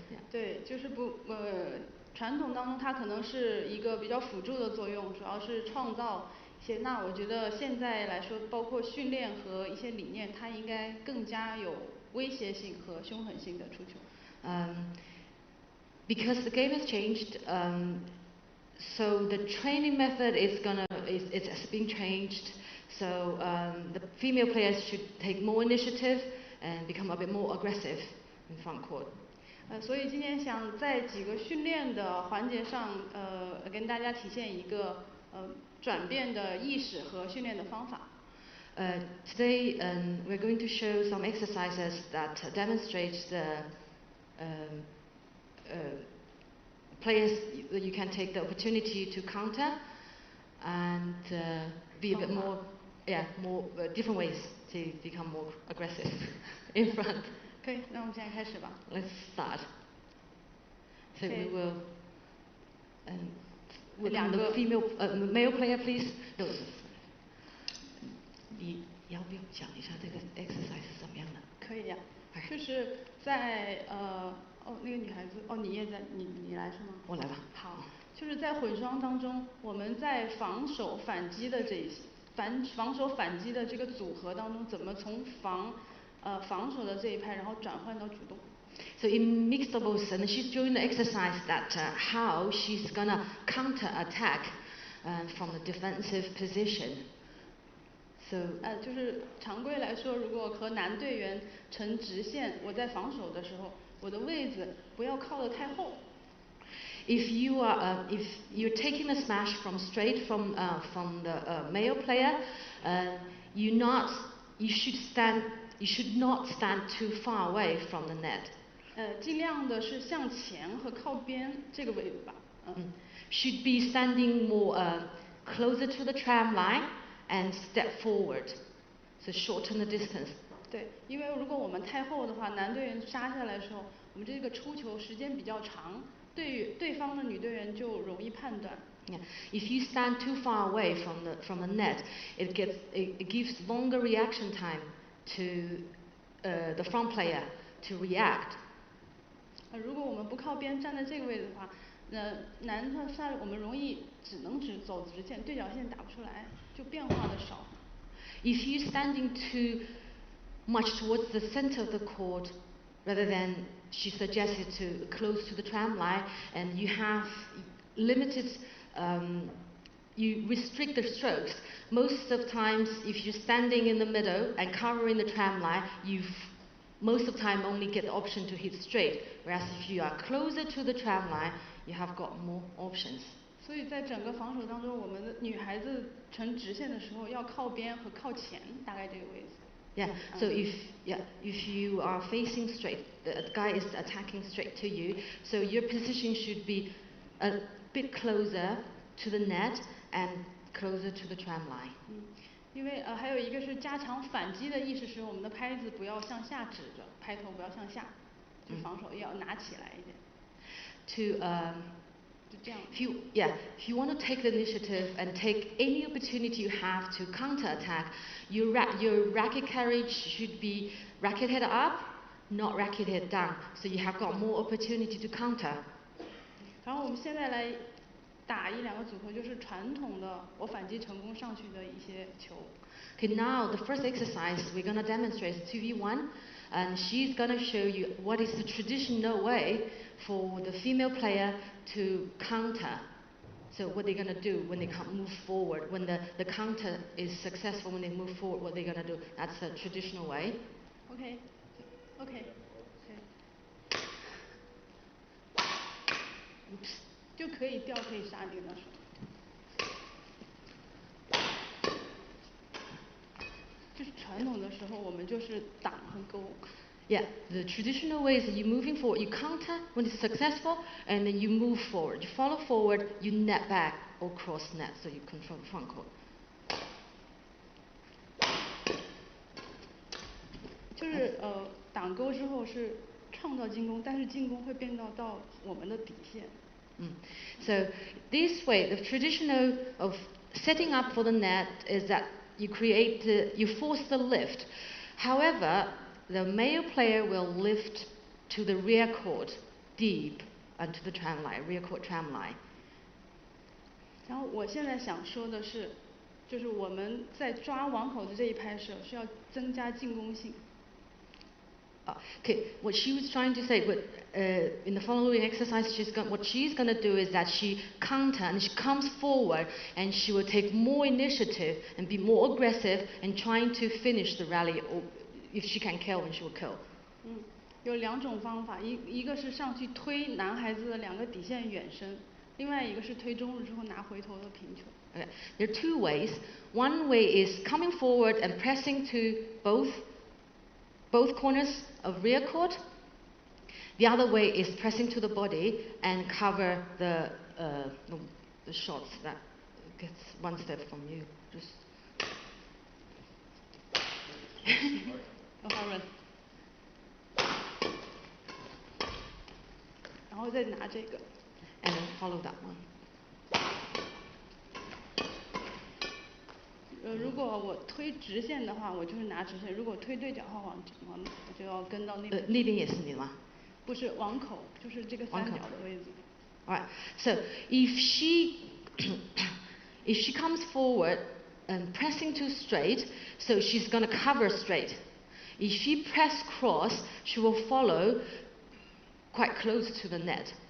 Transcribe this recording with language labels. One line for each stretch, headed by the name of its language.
Chinese: 对，就是传统当中它可能是一个比较辅助的作用，主要是创造一些。那我觉得现在来说，包括训练和一些理念，它应该更加有威胁性和凶狠性的出球。
English: Because the game has changed, so the training method is being changed. So the female players should take more initiative and become a bit more aggressive in front court.
Chinese: 所以今天想在几个训练的环节上，跟大家体现一个转变的意识和训练的方法。
English: Today we're going to show some exercises that demonstrate the players that you can take the opportunity to counter and be a bit more, different ways to become more aggressive in front.
Chinese: 可以，那我们现在开始吧。
English: Let's start. So we will. The female male player, please. No.
Chinese: 你要不要讲一下这个 exercise 是怎么样的？可以呀，就是在那个女孩子，你也在，你来是吗？我来吧。好，就是在混双当中，我们在防守反击的这个组合当中，怎么从防守的这一派，然后转换到主动。
English: So in mixed doubles, and she's doing the exercise that how she's gonna counter attack from the defensive position. So
Chinese: 就是常规来说，如果和男队员成直线，我在防守的时候，我的位置不要靠得太后。
English: If you're taking a smash straight from the male player, you should not stand too far away from the net.
Chinese: 尽量的是向前和靠边这个位置吧。
English: Should be standing more closer to the tram line and step forward, so shorten the distance.
Chinese: 对，因为如果我们太后的话，男队员杀下来的时候，我们这个出球时间比较长，对方的女队员就容易判断。
English: Yeah. If you stand too far away from the net, it gives longer reaction time to the front player to react.
Chinese: 如果我们不靠边站在这个位置的话，男的杀我们容易只能走直线，对角线打不出来，就变化的少。
English: If you're standing too much towards the center of the court, rather than she suggested to close to the tram line, and you have limited, you restrict the strokes. Most of times, if you're standing in the middle and covering the tram line, most of the time only get the option to hit straight. Whereas if you are closer to the tram line, you have got more options.
Chinese: 所以在整个防守当中，我们的女孩子成直线的时候要靠边和靠前，大概这个位置。
English: Yeah. So if you are facing straight, the guy is attacking straight to you. So your position should be a bit closer to the net and closer to the tram line.
Chinese: 因为还有一个是加强反击的意识，是我们的拍子不要向下指着，拍头不要向下，去防守要拿起来一点。
English: To
Chinese: 就这样。
English: if you want to take the initiative and take any opportunity you have to counter attack, your racket carriage should be racket head up, not racket head down. So you have got more opportunity to counter.
Chinese: 然后我们现在来打一两个组合，就是传统的我反击成功上去的一些球。
English: Okay, now the first exercise we're going to demonstrate is 2v1, and she's going to show you what is the traditional way for the female player to counter. So what they're going to do when they can't move forward, when the counter is successful, when they move forward, what they're going to do. That's the traditional way. Okay. Oops.
Chinese: 就可以吊，可以杀你的手。就是传统的时候，我们就是挡和勾。
English: Yeah, the traditional way is you moving forward, you counter when it's successful, and then you move forward. You follow forward, you net back or cross net, so you control the front court.
Chinese: 就是挡勾之后是创造进攻，但是进攻会变到我们的底线。
English: So this way, the traditional of setting up for the net is that you force the lift. However, the male player will lift to the rear court, deep onto the tram line, rear court tram line.
Chinese: 然后我现在想说的是，就是我们在抓网口的这一拍时，需要增加进攻性。
English: Okay, what she was trying to say, but in the following exercise, what she's going to do is that she counter and she comes forward and she will take more initiative and be more aggressive in trying to finish the rally. Or if she can kill, then she will kill.
Chinese: 有两种方法，一个是上去推男孩子的两个底线远身，另外一个是推中路之后拿回头的平球。
English: Okay. There are two ways. One way is coming forward and pressing to both corners of rear court. The other way is pressing to the body and cover the shots that gets one step from you. Just.
Chinese: 让他run然后再拿这个。
English: And then follow that one.
Chinese: 如果我推直线的话，我就是拿直线；如果推对角的话，我就要跟到那边。那边也是你吗？不是网口，就是这个三角的位置。
English: Alright. So if she comes forward and pressing too straight, so she's going to cover straight. If she press cross, she will follow quite close to the net.